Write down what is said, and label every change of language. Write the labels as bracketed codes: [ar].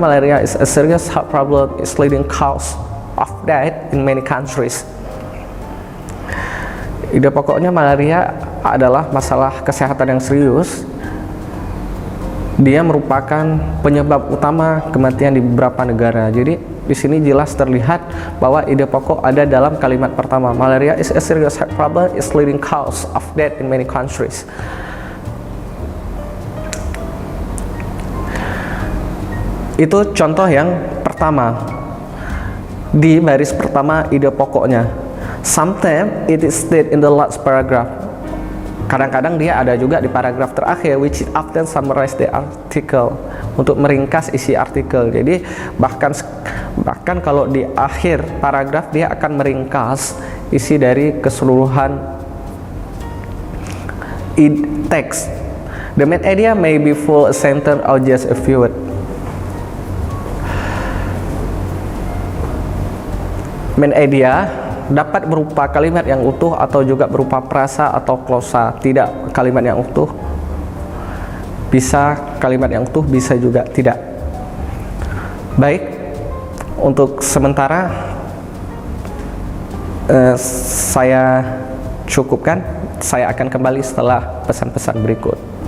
[en] Malaria is a serious health problem, is leading cause of death in many countries. [id] Ide pokoknya malaria adalah masalah kesehatan yang serius. Dia merupakan penyebab utama kematian di beberapa negara. Jadi di sini jelas terlihat bahwa ide pokok ada dalam kalimat pertama. [en] Malaria is a serious health problem, is leading cause of death in many countries. [id] Itu contoh yang pertama. Di baris pertama ide pokoknya. [en] Sometimes it is stated in the last paragraph. [id] Kadang-kadang dia ada juga di paragraf terakhir, [en] which often summarize the article, [id] untuk meringkas isi artikel. Jadi bahkan kalau di akhir paragraf dia akan meringkas isi dari keseluruhan teks. [en] The main idea may be full a sentence or just a few words. [id] Main idea dapat berupa kalimat yang utuh atau juga berupa frasa atau glosa. Tidak kalimat yang utuh, bisa kalimat yang utuh, bisa juga tidak. Baik, untuk sementara saya cukupkan. Saya akan kembali setelah pesan-pesan berikut.